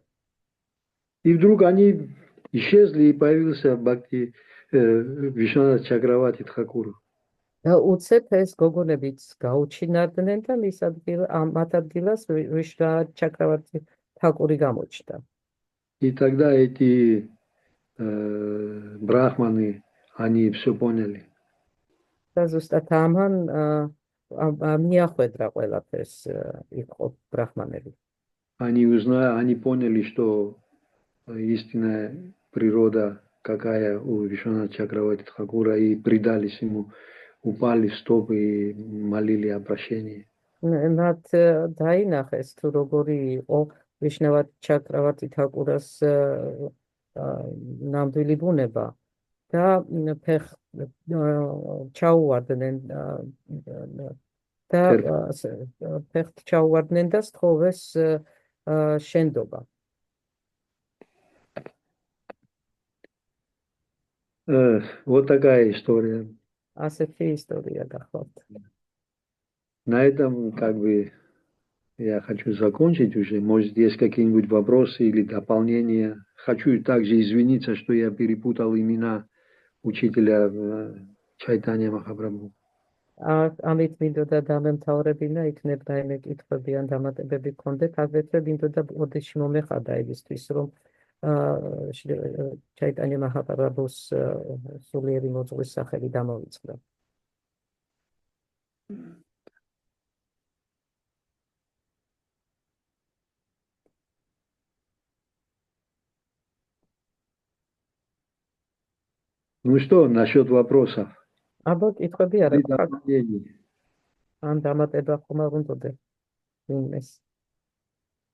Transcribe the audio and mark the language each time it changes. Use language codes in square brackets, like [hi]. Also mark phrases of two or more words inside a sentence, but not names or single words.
[ru] И вдруг они исчезли, и появился Бхакти Вишванат Чакраварти Тхакур. [ka] და უცებ ეს გოგონებიც გაუჩინარდნენ და მათ ადგილას ვიშვანათ ჩაკრავარტი თაკური გამოჩნდა. [ru] И тогда эти брахманы, они все поняли. [ka] და ზუსტად ამან მიახვედრა ყველაფერს იყო ბრაჰმანები. [ru] Они поняли, что истинная природа какая у Вишванат Чакраварти Тхакура, и предались ему, упали в стопы и молили о прощении. [ka] მათ დაინახეს თუ როგორი იყო ვიშნავათ ჩაკრავარტი თაკურას ნამდვილი ბუნება და ჩაუვარდნენ და ფეხთ ჩაუვარდნენ და სთხოვეს შენდობა. [ru] Вот такая история. [ka] Ასეთი ისტორია გახლავთ. [ru] На этом я хочу закончить уже. Может, есть какие-нибудь вопросы или дополнения. Хочу также извиниться, что я перепутал имена учителя Чайтанья Махапрабху. [ka] ამით მინდოდა დამემთავრებინა, იქნებ რაიმე კითხვები ან დამატებები გქონდეთ, აგრეთვე მინდოდა ოდეში მომეხადა იმისთვის, რომ Чайтанья Махапрабхус სულიერი მოძღვრის სახელი დამოვიწყდა. [ru] Ну что, насчет вопросов? [ka] აბა კითხვები არ აქვს? ან დამატება ხომ არ უნდოდა? იმეს